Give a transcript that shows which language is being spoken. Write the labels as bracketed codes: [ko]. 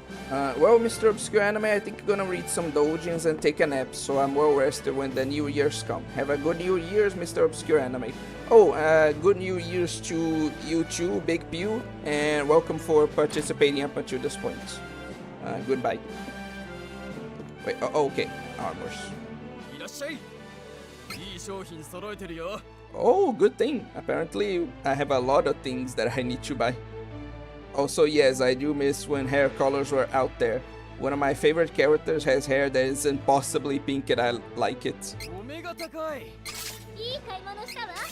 [en] Well, Mr. Obscure Anime, I think I'm gonna read some doujins and take a nap, so I'm well rested when the New Year's come. Have a good New Year's, Mr. Obscure Anime. Oh, good New Year's to you too, Big Pew, and welcome for participating up until this point. Goodbye. Wait, okay, armors. [ja] いらっしゃい。いい商品揃えてるよ。 [en] Oh, good thing. Apparently, I have a lot of things that I need to buy. Also, yes, I do miss when hair colors were out there. One of my favorite characters has hair that is impossibly pink and I like it. [ja] お目が高い。いい買い物したわ。